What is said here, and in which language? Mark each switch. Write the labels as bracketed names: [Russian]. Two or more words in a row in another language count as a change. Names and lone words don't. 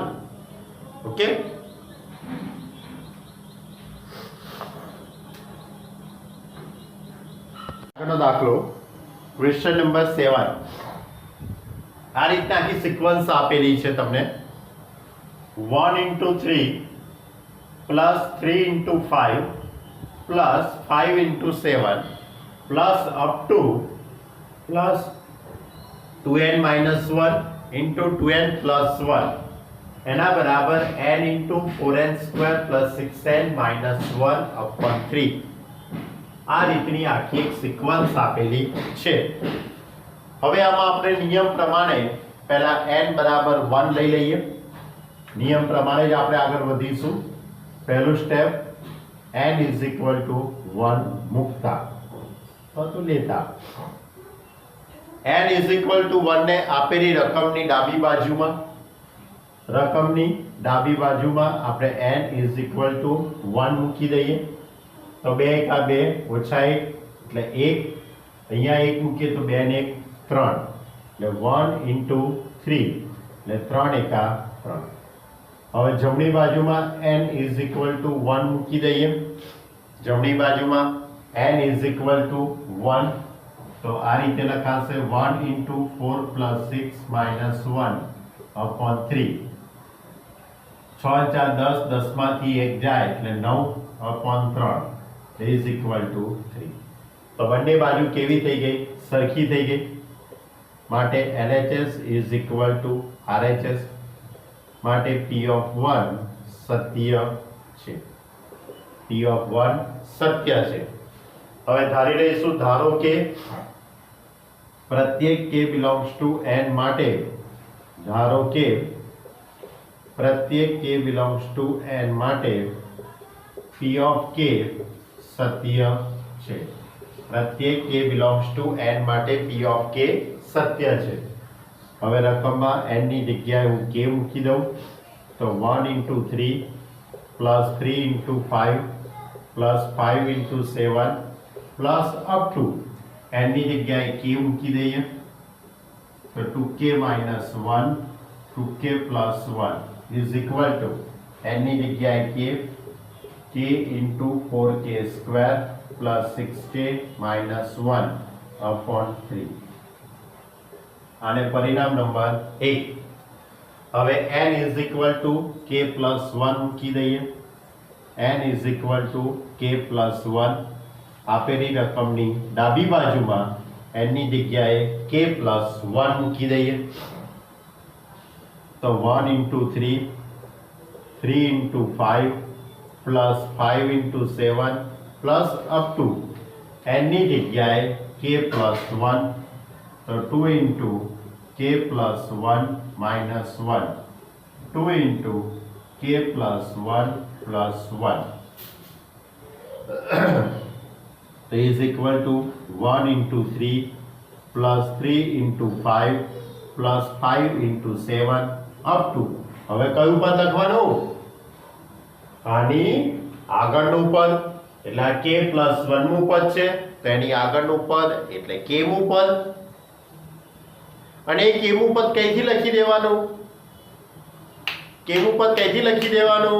[Gujarati] ઓકે, આગળનો દાખલો ક્વેશ્ચન નંબર 7. આ રીતના આખી સિક્વન્સ આપેલી છે તમને. [English] 1 into 3 plus 3 into 5 plus 5 into 7 plus up to plus 2n minus 1 into 2n plus 1 [Gujarati] એના બરાબર [English] n into 4n square plus 6n minus 1 upon 3. [Gujarati] આ રીતની આખી એક સિક્વન્સ આપેલી છે. હવે આમાં આપણે નિયમ પ્રમાણે પહેલા n બરાબર 1 લઈ લઈએ. નિયમ પ્રમાણે જ આપણે આગળ વધીશું. પહેલું સ્ટેપ n [English] is equal to [Gujarati] 1 મૂકતા તો લેતા. n [English] is equal to [Gujarati] 1 ને આપેલી રકમની ડાબી બાજુમાં આપણે n [English] is equal to [Gujarati] 1 મૂકી દઈએ. તો 2 એકા 2 ઓછા 1 એટલે 1. અહીંયા 1 મૂકીએ તો 2 ને 1 3 એટલે 1 into 3 એટલે 3 એકા 3. હવે જમણી બાજુમાં n [English] is equal to [Gujarati] 1 મૂકી દઈએ. જમણી બાજુમાં [English] n is equal to 1 [Gujarati] તો આ રીતે લખાશે [English] 1 into 4 plus 6 minus 1 upon 3. 6 4 10 10 [Gujarati] માંથી 1 જાય એટલે [English] 9 upon 3 is equal to 3. [Gujarati] તો બંને બાજુ કેવી થઈ ગઈ? સરખી થઈ ગઈ. [English] માટે LHS is equal to RHS. [Gujarati] માટે p of 1 સત્ય છે. p of 1 સત્ય છે. હવે ધારી લઈશું, ધારો કે પ્રત્યેક k [English] belongs to [Gujarati] n માટે p of k સત્ય છે. પ્રત્યેક k [English] belongs to [Gujarati] n માટે p of k સત્ય છે. હવે રકમમાં [English] n [Gujarati] ની જગ્યાએ હું [English] k [Gujarati] મૂકી દઉં તો [English] 1 into 3 plus 3 into 5 plus 5 into 7 plus up to n [Gujarati] ની જગ્યાએ [English] k [Gujarati] મૂકી દઈએ તો [English] 2k minus 1 2k plus 1 is equal to n [Gujarati] ની જગ્યાએ [English] k into 4k square plus 6k minus 1 upon 3. [Gujarati] આને પરિણામ નંબર 1. [English] હવે n is equal to k plus 1 [Gujarati] મૂકી દઈએ. n [English] is equal to k plus 1 [Gujarati] આપેલી રકમની ડાબી બાજુમાં n ની જગ્યાએ k plus 1 મૂકી દઈએ [English] તો 1 into 3 3 into 5 plus 5 into 7 plus up to n [Gujarati] ની જગ્યાએ [English] k plus 1 તો 2 into k plus 1 minus 1 2 into k plus 1 plus 1 is equal to 1 into 3 plus 3 into 5 plus 5 into 7 up to. [Gujarati] હવે કયું પદ લખવાનું? આની આગળનું પદ એટલે આ k + 1 મું પદ છે તો એની આગળનું પદ એટલે k મું પદ, અને એ k મું પદ કઈથી લખી દેવાનું? k મું પદ કઈથી લખી દેવાનું?